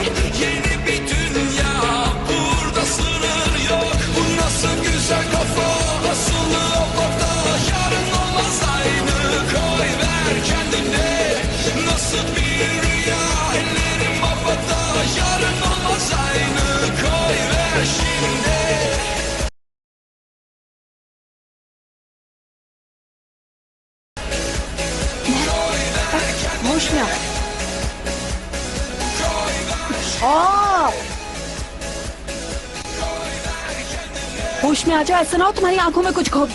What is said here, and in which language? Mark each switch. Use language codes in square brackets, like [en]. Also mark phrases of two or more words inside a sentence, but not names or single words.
[tr] Yeni bir dünya, burada sınır yok. Bu nasıl güzel kafa, asılı havada. Yarın olmaz aynı, koy ver kendine. Nasıl bir rüya, ellerim havada. Yarın olmaz aynı, koy ver şimdi. [hi] होश में आओ। होश में आ जाओ, ऐसा ना हो तुम्हारी आंखों में कुछ घोंप दूं।